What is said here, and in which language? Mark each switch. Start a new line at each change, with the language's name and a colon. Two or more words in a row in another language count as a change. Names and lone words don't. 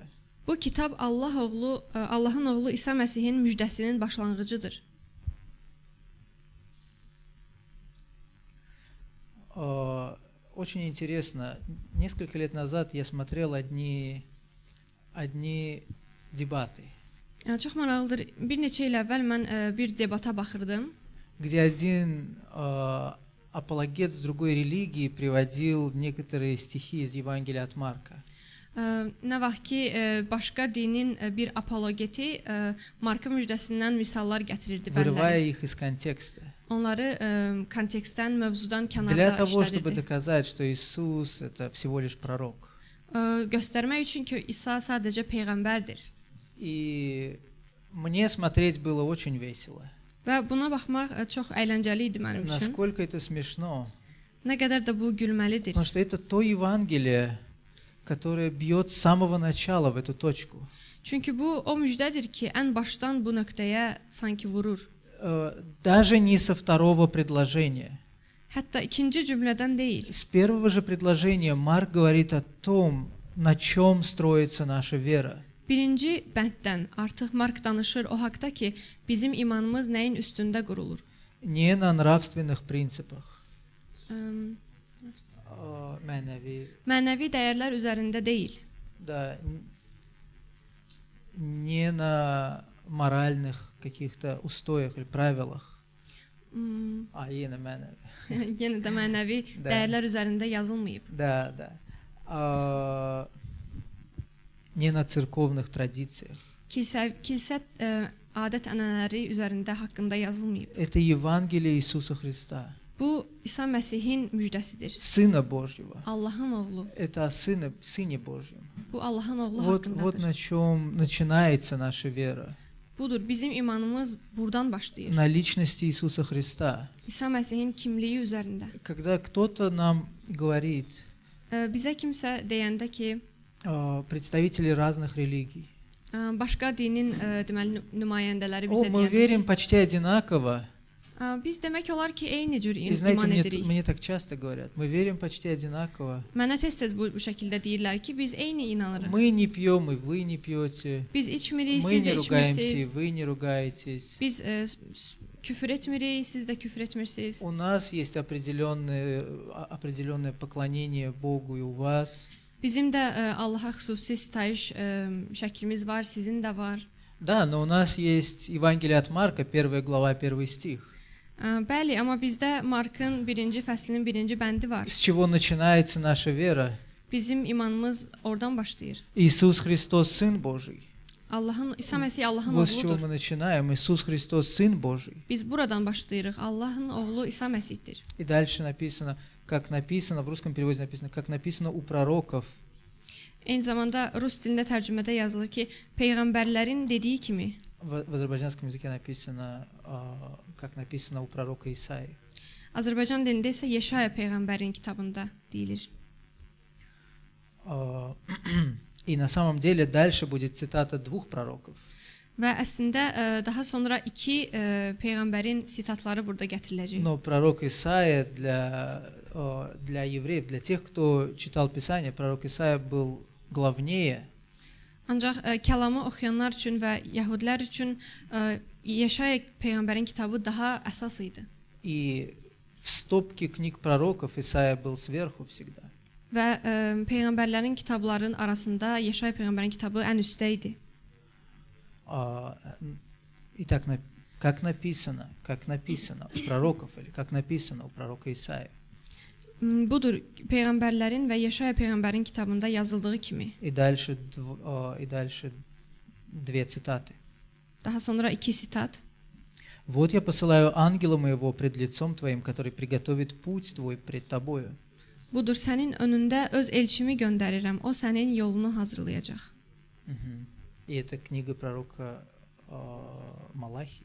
Azerbaijani: Bu kitab Allahın oğlu İsa Məsihin müjdəsinin başlanğıcıdır.
Russian: Очень интересно. Несколько лет назад я смотрел одни дебаты.
Azerbaijani: Çox maraqlıdır. Bir neçə il əvvəl mən bir debata baxırdım.
Russian: где один апологет с другой религии приводил некоторые стихи из Евангелия от Марка.
Azerbaijani: Nə vaxt ki başqa dinin bir apologeti Marka müjdəsindən misallar gətirirdi
Russian: Вырывая
Azerbaijani: bəziləri.
Russian: их из контекста.
Azerbaijani: Onları kontekstdən, mövzudan
Russian: Для
Azerbaijani: kənarda
Russian: того, чтобы
Azerbaijani: işlədirdi.
Russian: доказать, что Иисус это всего лишь пророк.
Azerbaijani: Göstərmək üçün ki, İsa sadəcə peyğəmbərdir.
Russian: И мне смотреть было очень весело.
Azerbaijani: Və buna baxmaq çox əyləncəli idi mənim üçün.
Russian: Насколько это смешно.
Azerbaijani: Nə qədər də bu gülməlidir.
Russian: Потому что это то Евангелие, которое бьет с самого начала в эту точку.
Azerbaijani: Çünki bu o müjdədir ki, ən başdan bu nöqtəyə sanki vurur.
Russian: Даже не со второго предложения.
Azerbaijani: Hətta ikinci cümlədən deyil.
Russian: С первого же предложения Марк говорит о том, на чем строится наша вера.
Azerbaijani: Birinci bənddən artıq Mark danışır o haqda ki, bizim imanımız nəyin üstündə qurulur?
Russian: Не на nравственных принципах.
Azerbaijani: Mənəvi dəyərlər üzərində deyil.
Russian: Да, не на моральных каких-то устоях или правилах.
Azerbaijani: А yine mənəvi. Yenə də mənəvi
Russian: Да.
Azerbaijani: dəyərlər üzərində yazılmayıb.
Russian: Да, да. Не на церковных традициях.
Azerbaijani: Kilsə adət-ənənələri üzərində haqqında yazılmayıb.
Russian: Это Евангелие Иисуса Христа,
Azerbaijani: Bu İsa Məsih'in müjdəsidir.
Russian: Сына Божьего.
Azerbaijani: Allahın oğlu.
Russian: Это о Сыне Божьем.
Azerbaijani: Bu Allahın oğlu
Russian: Вот
Azerbaijani: haqqındadır.
Russian: на чем начинается наша вера.
Azerbaijani: Budur, bizim imanımız buradan başlayır.
Russian: На личности Иисуса Христа.
Azerbaijani: İsa Məsih'in kimliyi üzərində.
Russian: Когда кто-то нам говорит,
Azerbaijani: Bizə kimsə deyəndə ki,
Russian: представители разных религий,
Azerbaijani: başqa dinin deməli nümayəndələri
Russian: о,
Azerbaijani: bizə
Russian: мы
Azerbaijani: deyəndə
Russian: верим почти одинаково.
Azerbaijani: biz demək olar ki, eyni cür
Russian: И знаете,
Azerbaijani: iman edirik.
Russian: мне так часто говорят, мы верим почти одинаково.
Azerbaijani: Mənə tez-tez bu şəkildə deyirlər ki, biz eyni inanırıq.
Russian: Мы не pьем, и вы не pьете.
Azerbaijani: Biz içmirik,
Russian: Мы
Azerbaijani: siz
Russian: не
Azerbaijani: də
Russian: ругаемся, и
Azerbaijani: içmirsiniz.
Russian: вы не ruгаетесь.
Azerbaijani: Biz küfür etmirik, siz də küfür etmirsiniz.
Russian: У нас есть определенное поклонение Богу и у вас.
Azerbaijani: Bizim də Allaha xüsusi sitayiş şəklimiz var, sizin də var.
Russian: Да, но у нас есть Евангелие от Марка, 1 глава, 1 стих.
Azerbaijani: Bəli, amma bizdə Markın 1-ci fəslinin 1-ci bəndi var.
Russian: С чего начинается наша вера?
Azerbaijani: Bizim imanımız oradan başlayır.
Russian: Иисус Христос, Сын Божий.
Azerbaijani: İsa Məsih Allahın
Russian: Вот с чего
Azerbaijani: oğludur.
Russian: мы начинаем. Иисус Христос, Сын Божий.
Azerbaijani: Biz buradan başlayırıq. Allahın oğlu İsa Məsihdir.
Russian: И дальше написано, в русском переводе написано, как написано у пророков.
Azerbaijani: Eyni zamanda rus dilində tərcümədə yazılır ki, peyğəmbərlərin dediyi kimi.
Russian: В азербайджанском языке написано, как написано у пророка Исаии.
Azerbaijani: Azərbaycan dilində isə Yeşaya peyğəmbərin kitabında deyilir.
Russian: И на самом деле дальше будет цитата двух пророков.
Azerbaijani: Və əslində daha sonra iki peyğəmbərin sitatları burada gətiriləcək.
Russian: Но пророк Исаия для евреев, для тех, кто читал Писание, пророк Исаия был главнее.
Azerbaijani: Ancaq kəlamı oxuyanlar üçün və yəhudilər üçün Yeşaya peyğəmbərin kitabı daha əsas idi.
Russian: И в стопке книг пророков Исаия был сверху всегда.
Azerbaijani: Və peyğəmbərlərin kitablarının arasında Yeşaya peyğəmbərin kitabı ən üstdə idi.
Russian: Итак, как написано у пророков или как написано у пророка Исаии.
Azerbaijani: Budur, peyğəmbərlərin və Yeşaya peyğəmbərin kitabında yazıldığı kimi.
Russian: И дальше две цитаты.
Azerbaijani: Daha sonra iki sitat.
Russian: Вот я посылаю ангела моего пред лицом твоим, который приготовит путь твой пред тобою.
Azerbaijani: Budur, sənin önündə öz elçimi göndərirəm. O sənin yolunu hazırlayacaq.
Russian: И это книга пророка Малахии.